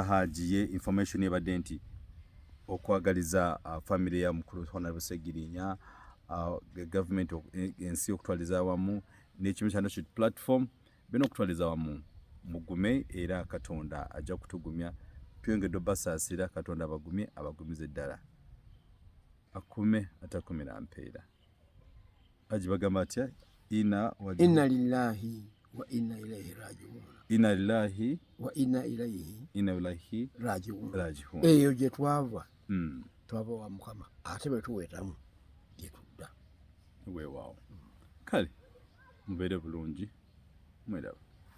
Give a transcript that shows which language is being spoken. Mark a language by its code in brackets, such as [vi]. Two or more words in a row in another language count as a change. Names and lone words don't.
[lg] hajiye information ebadde nti okwagaliza family ya mukulu Honorable Segirinya government ensi okutwaliza awamu n'ekimu kya [en] national platform [lg] bino okutwaliza awamu mugume era Katonda ajja kutugumya twengedde basaasira Katonda abagumize ddala akume atakumira mpeera aji bagamba atya inna [ar] لله وإنا إليه راجعون إنا لله وإنا إليه راجعون [lg] eyo gye twava twava wa Mukama ate bwe tuwetamu gye tudda weewaawo kale mubeere bulungi mweraba